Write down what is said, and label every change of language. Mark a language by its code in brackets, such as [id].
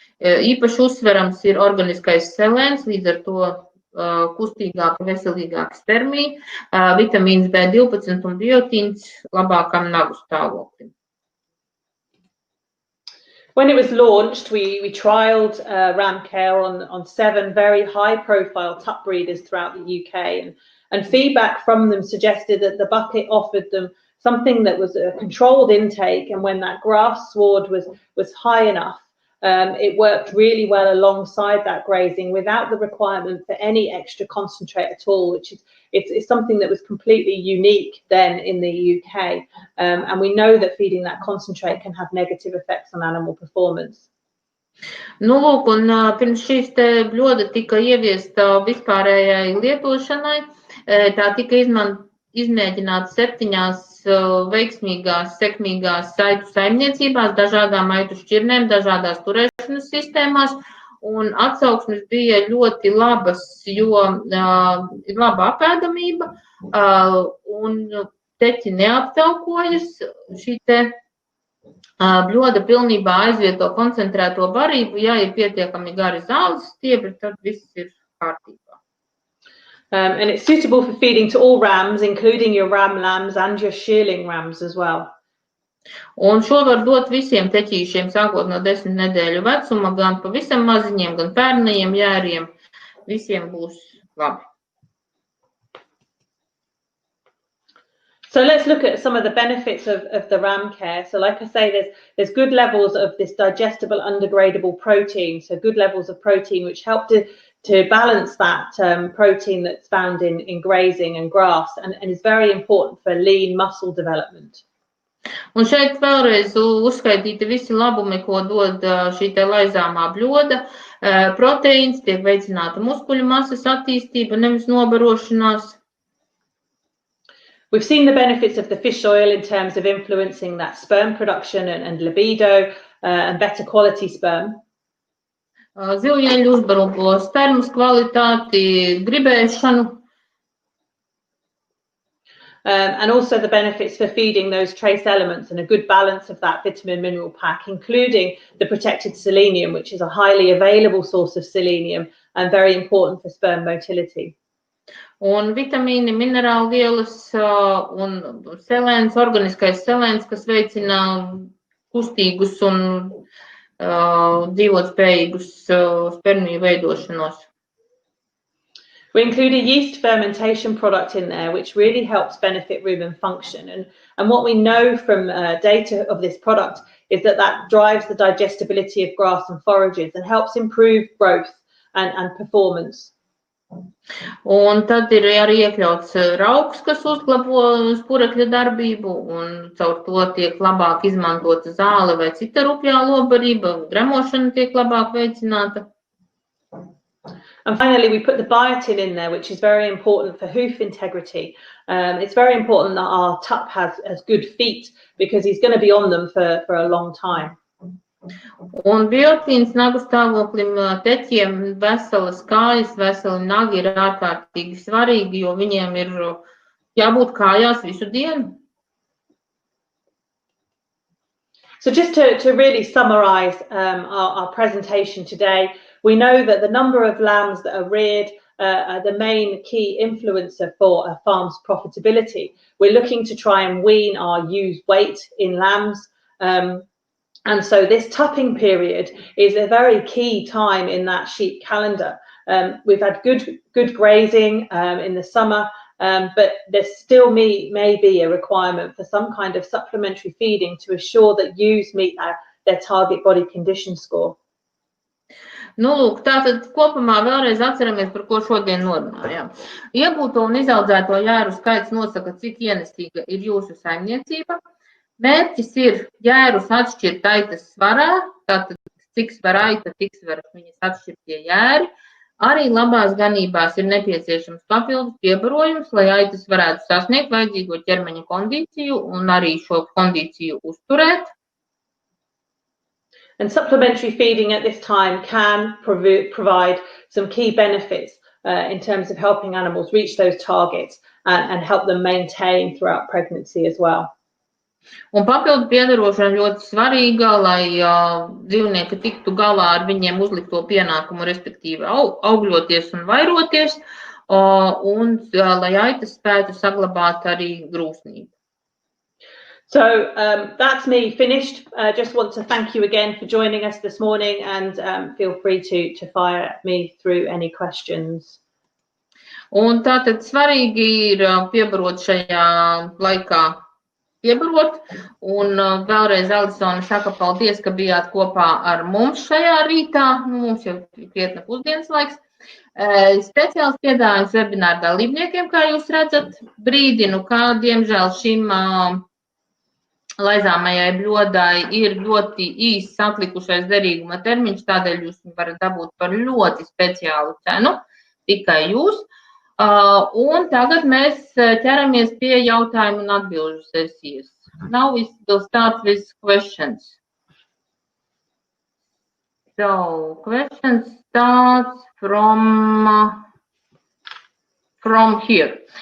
[lv] Īpaši uzsverams ir organiskais selēns, līdz ar to kustīgāka, veselīgāka spermija, vitamīns B12 un biotīns labākam nagu stāvoklim. [en] When it was launched, we trialled ram care on 7 very high-profile tup breeders throughout the UK, and feedback from them suggested that the bucket offered them something that was a controlled intake, and when that grass sward was high enough, it worked really well alongside that grazing without the requirement for any extra concentrate at all, which is it's something that was completely unique then in the UK, and we know that feeding that concentrate can have negative effects on animal performance. [lv] Lūk, un pirms šīs bļoda tika ieviesta vispārējai lietošanai, tā tika izmēģināta 7 veiksmīgās, sekmīgās aitu saimniecībās, dažādām aitu šķirnēm, dažādās turēšanas sistēmās, un atsauksmes bija ļoti labas, jo ir laba apēdamība, un teķi neaptaukojas. Šī bļoda pilnībā aizvieto koncentrēto barību, ja ir pietiekami gari zāles stiebri, tad viss ir kārtībā. [en] And it's suitable for feeding to all rams, including your ram lambs and your shearling rams as well. [lv] Un šo var dot visiem teķīšiem, sākot no 10 nedēļu vecuma, gan pavisam maziņiem, gan pērnajiem jēriem. Visiem būs labi. [en] So let's look at some of the benefits of the ram care. So like I say, there's good levels of this digestible undegradable protein, so good levels of protein which help to balance that protein that's found in grazing and grass, and is very important for lean muscle development. [lv] Un šeit vēlreiz uzskaitīti visi labumi, ko dod šī laizāmā bļoda. Proteīns, tiek veicināta muskuļu masas attīstība, nevis nobarošanās. [en] We've seen the benefits of the fish oil in terms of influencing that sperm production and libido and better quality sperm. [lv] Zivjeļu uzbaro spermas kvalitāti, gribēšanu. [en] And also the benefits for feeding those trace elements and a good balance of that vitamin mineral pack, including the protected selenium, which is a highly available source of selenium and very important for sperm motility. [lv] Un vitamīni, minerālvielas un selēns, organiskais selēns, kas veicina kustīgus un dzīvotspējīgus spermiju veidošanos. [en] We include a yeast fermentation product in there, which really helps benefit rumen function. And what we know from data of this product is that drives the digestibility of grass and forages and helps improve growth and performance. [lv] Un tad ir arī iekļauts raugs, kas uzlabo spurekļa darbību, un caur to tiek labāk izmantota zāle vai cita rupjā lobarība, gremošana tiek labāk veicināta. [en] And finally, we put the biotin in there, which is very important for hoof integrity. It's very important that our tup has good feet because he's going to be on them for a long time. [lv] Un biotīns nagu stāvoklim teķiem veselas kājas, veseli nagi ir ārkārtīgi svarīgi, jo viņiem ir jābūt kājās visu dienu. [en] So just to really summarize our presentation today, we know that the number of lambs that are reared are the main key influencer for a farm's profitability. We're looking to try and wean our ewes' weight in lambs. And so this tupping period is a very key time in that sheep calendar. We've had good grazing in the summer, but there still may be a requirement for some kind of supplementary feeding to assure that ewes meet their target body condition score. [lv] Nu, lūk, tātad kopumā vēlreiz atceramies, par ko šodien norunājām. Iegūto un izaudzēto jēru skaits nosaka, cik ienesīga ir jūsu saimniecība. Mērķis ir jērus atšķirt aitas svarā, tātad cik svar aita, tik svar viņas atšķirtie jēri. Arī labās ganībās ir nepieciešams papildus piebarojums, lai aitas varētu sasniegt vajadzīgo ķermeņa kondīciju un arī šo kondīciju uzturēt. [en] And supplementary feeding at this time can provide some key benefits in terms of helping animals reach those targets and help them maintain throughout pregnancy as well. [lv] Un papildu piedarošana ļoti svarīga, lai dzīvnieki tiktu galā ar viņiem uzlikto pienākumu, respektīvi augļoties un vairoties, un lai aitas spētu saglabāt arī grūsnību. [en] So that's me finished. Just want to thank you again for joining us this morning, and feel free to fire me through any questions. [lv] Un tātad svarīgi ir piebarot šajā laikā, un vēlreiz Alisona saka paldies, ka bijāt kopā ar mums šajā rītā. Mums jau krietni pusdienas laiks. Speciāls piedāvājums webināru dalībniekiem, kā jūs redzat, brīdinu, kā diemžēl šim laizāmajai bļodai ir ļoti īsts atlikušais derīguma termiņš, tādēļ jūs varat dabūt par ļoti speciālu cenu, tikai jūs. Un tagad mēs ķeramies pie jautājumu un atbilžu sesijas. [en] Now we will start with questions. So, questions starts from here.